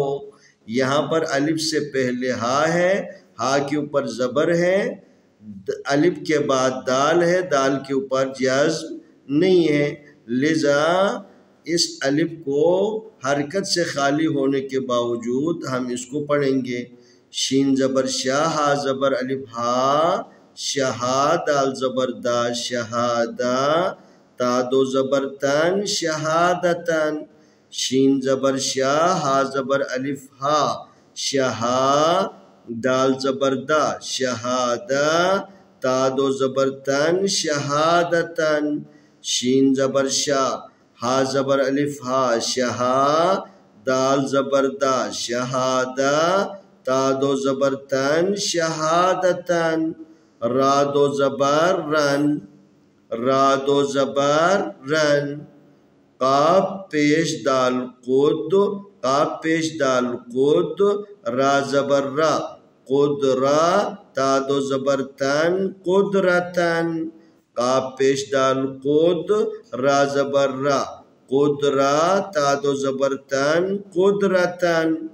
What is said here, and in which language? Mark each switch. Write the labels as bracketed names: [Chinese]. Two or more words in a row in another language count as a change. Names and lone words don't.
[Urdu] یہاں پر الف سے پہلے ہا ہے، ہا کے اوپر زبر ہے، الف کے بعد دال ہے، دال کے اوپر جزم نہیں ہے، لذا اس الف کو حرکت سے خالی ہونے کے باوجود ہم اس کو پڑھیں گے. شین زبر شا ہا زبر الف ہا شہا دال زبر دا شہادا تا دو زبر تن شہادتن. شین زبر شا ہا زبر الف ہا شہا دال زبر دا شہادا تا دو زبر تن شہادتن. شین زبر شا ہا زبر الف ہا شہا دال زبر دا شہادا تا دو زبر تن شہادتن. را دو زبر رن را دو زبر رن. قاف پیش دال قد، قاف پیش دال قد، را زبر را قدرا، تا دو زبر تن قدرتن، قاف پیش دال قد، را زبر را قدرا، تا دو زبر تن قدرتن،